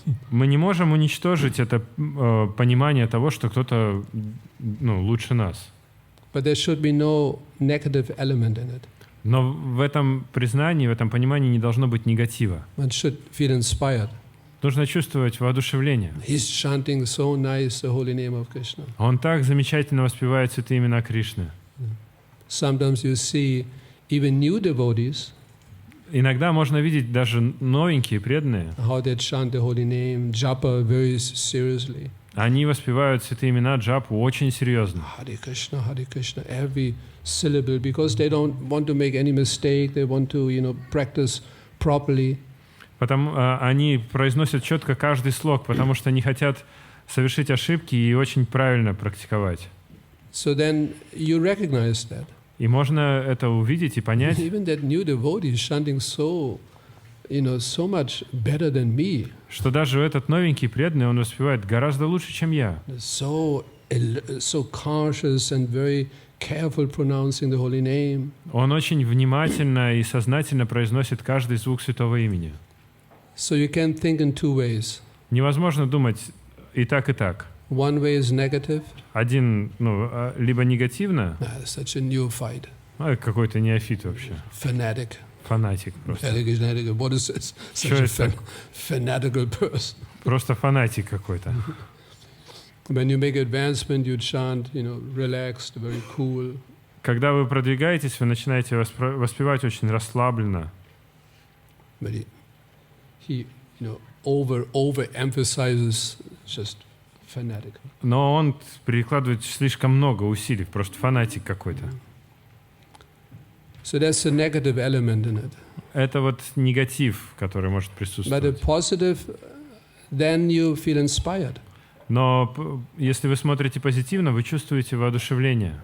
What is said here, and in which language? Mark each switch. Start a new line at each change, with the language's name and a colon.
Russian: Мы не можем уничтожить это понимание того, что кто-то лучше нас.
English: But there should be no negative element in it.
Russian: Но в этом признании, в этом понимании не должно быть негатива.
English: One should feel inspired.
Russian: Нужно чувствовать воодушевление.
English: He's chanting so nice the holy name of Krishna.
Russian: Он так замечательно воспевает святые имена Кришны.
English: Sometimes you see even new devotees.
Russian: Иногда можно видеть даже новенькие преданные.
English: How they chant the holy name, japa very seriously.
Russian: Они воспевают святые имена джапу очень серьезно.
English: Hare Krishna, every syllable, because they don't want to make any mistake. They want to, practice properly.
Russian: Они произносят четко каждый слог, потому что не хотят совершить ошибки и очень правильно практиковать.
English: So then you recognize that.
Russian: И можно это увидеть и понять.
English: Even that new devotee is chanting so much better than me.
Russian: Что даже этот новенький преданный, он воспевает гораздо лучше, чем я.
English: So cautious and very careful pronouncing the holy name.
Russian: Он очень внимательно и сознательно произносит каждый звук святого имени.
English: So you can think in two ways.
Russian: Невозможно думать и так, и так.
English: One way is negative.
Russian: Один, либо негативно.
English: Such a neophyte.
Russian: Какой-то неофит вообще.
English: Fanatic.
Russian: Фанатик просто.
English: What is this? Such a fanatical person.
Russian: Просто фанатик какой-то.
English: When you make advancement, you chant, relaxed, very cool.
Russian: Когда вы продвигаетесь, вы начинаете воспевать очень расслабленно.
English: But he overemphasizes just fanatic.
Russian: Но он прикладывает слишком много усилий, просто фанатик какой-то.
English: So there's a negative element in it.
Russian: Это вот негатив, который может присутствовать.
English: But a positive, then you feel inspired.
Russian: Но если вы смотрите позитивно, вы чувствуете воодушевление.